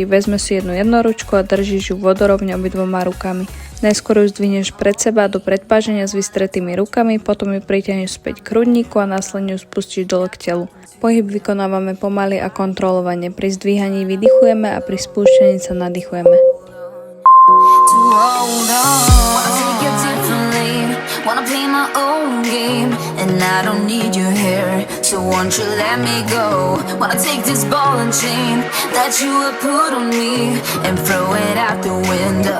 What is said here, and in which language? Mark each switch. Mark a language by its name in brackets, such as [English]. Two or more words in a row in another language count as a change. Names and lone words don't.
[Slovak] Vezme si jednu jednoručku a držíš ju vodorovne obidvoma rukami. Najskôr ju zdvihneš pred seba do predpáženia s vystretými rukami, potom ju pritiahneš späť k hrudníku a následne ju spustíš dole k telu. Pohyb vykonávame pomaly a kontrolovane. Pri zdvíhaní vydychujeme a pri spúšťaní sa nadýchujeme. [English] To hold on, wanna take a different lane, wanna play my own game, and I don't need you here, so won't you let me go? Wanna take this ball and chain that you have put on me and throw it out the window.